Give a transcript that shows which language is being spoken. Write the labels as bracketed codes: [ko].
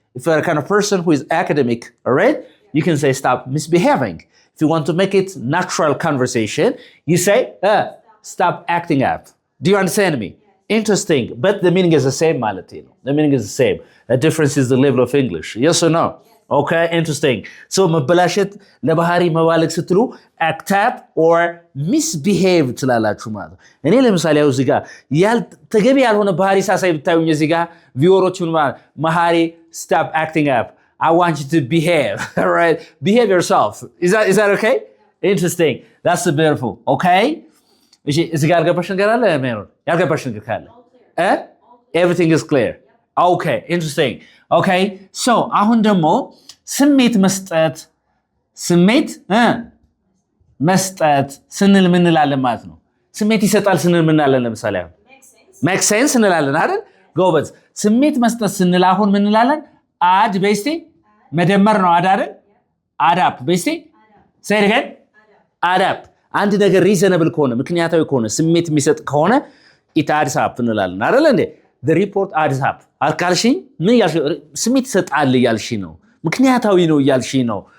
[en] If you're a kind of person who is academic, all right, you can say stop misbehaving. If you want to make it natural conversation, you say stop acting up. Do you understand me? Interesting. But the meaning is the same, Malatino. The meaning is the same. The difference is the level of English. Yes or no? Okay, interesting. [am] So መበላሸት ለባህሪ መባለግ ስትሉ [en] act up or misbehave [am] ትላላችሁ ማለት ነው። እኔ ለምሳሌ እዚህ ጋር ተገቢ ያልሆነ ባህሪ ሳሳይ ብታዩኝ እዚህ ጋር ቪወሮቹን መሐሪ [en] stop acting up. I want you to behave. All right? Behave yourself. Is that okay? Interesting. That's beautiful. Okay? [am] እዚህ ጋር ያልገባሽ ነገር አለ ሜሮን? ያልገባሽ ነገር ካለ [en] everything is clear. Okay, interesting. [am] Okay, so አሁን ደግሞ ስሜት መስጠት ስንል ምን እንላለን ማለት ነው? ስሜት ይሰጣል ስንል ምን እንላለን? ለምሳሌ አሁን [en] make sense [am] እንላለን አይደል? ጎበዝ። ስሜት መስጠት ስንል አሁን ምን እንላለን? add በስቲ መደመር ነው አይደል? [en] add up [am] በስቲ [en] say it again. add up. [am] አንድ ነገር reasonable ከሆነ ምክንያታዊ ከሆነ ስሜት የሚሰጥ ከሆነ [en] it adds up [am] እንላለን አይደል እንዴ? [en] the report adds up. [am] አልካልሽኝ ምን ያልሽ ስሜት ይሰጣል ያልሽ ነው። ምክንያታዊ ነው ያልሽ ነው።